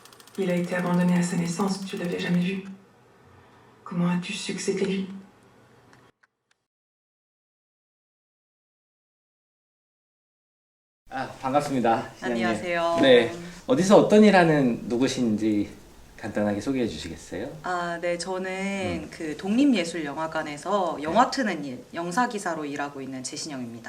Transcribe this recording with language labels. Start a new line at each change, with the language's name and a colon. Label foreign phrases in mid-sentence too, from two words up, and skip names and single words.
French: Il a été abandonné à sa naissance, tu l'avais jamais vu. Comment as-tu su que c'était lui?
Korean: 아, 반갑습니다. 시장님. 안녕하세요. 네. 어디서 어떤 일 하는 누구신지 간단하게 소개해 주시겠어요? 네, 저는 그 독립예술영화관에서 영화 트는 일, 영사기사로 일하고 있는 제신영입니다.